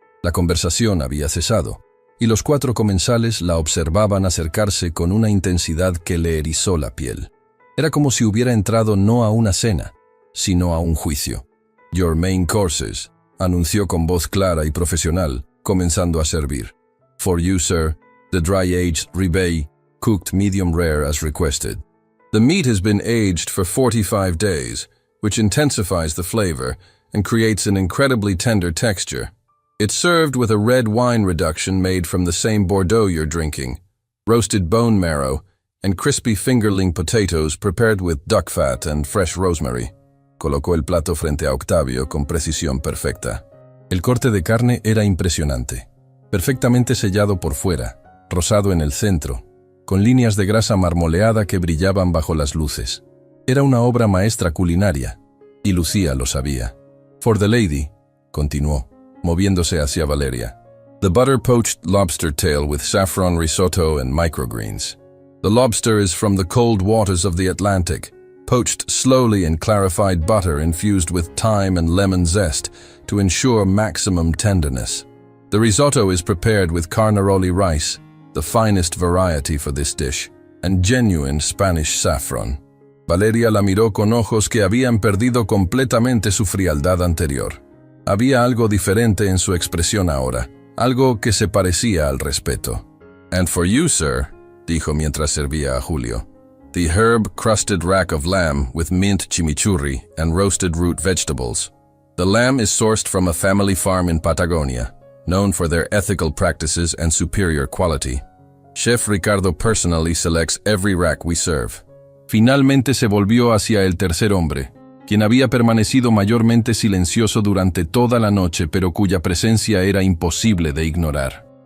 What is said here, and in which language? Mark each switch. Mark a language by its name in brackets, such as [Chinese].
[Spanish] La conversación había cesado, y los 4 comensales la observaban acercarse con una intensidad que le erizó la piel. Era como si hubiera entrado no a una cena, sino a un juicio. [English] «Your main courses», [Spanish] anunció con voz clara y profesional, comenzando a servir. [English] «For you, sir, the dry-aged ribeye, cooked medium rare as requested. The meat has been aged for 45 days, which intensifies the flavor and creates an incredibly tender texture. It's served with a red wine reduction made from the same Bordeaux you're drinking, roasted bone marrow, and crispy fingerling potatoes prepared with duck fat and fresh rosemary». [Spanish] Colocó el plato frente a Octavio con precisión perfecta. El corte de carne era impresionante, perfectamente sellado por fuera, rosado en el centro, con líneas de grasa marmoleada que brillaban bajo las luces. Era una obra maestra culinaria, y Lucía lo sabía. [English] «For the lady», [Spanish] continuó, moviéndose hacia Valeria. [English] «The butter-poached lobster tail with saffron risotto and microgreens. The lobster is from the cold waters of the Atlantic, poached slowly in clarified butter infused with thyme and lemon zest to ensure maximum tenderness. The risotto is prepared with carnaroli rice, the finest variety for this dish, and genuine Spanish saffron». [Spanish] Valeria la miró con ojos que habían perdido completamente su frialdad anterior. Había algo diferente en su expresión ahora, algo que se parecía al respeto. [English] «And for you, sir», [Spanish] dijo mientras servía a Julio, [English] «the herb-crusted rack of lamb with mint chimichurri and roasted root vegetables. The lamb is sourced from a family farm in Patagonia, known for their ethical practices and superior quality. Chef Ricardo personally selects every rack we serve». [Spanish] Finalmente se volvió hacia el tercer hombre, quien había permanecido mayormente silencioso durante toda la noche pero cuya presencia era imposible de ignorar.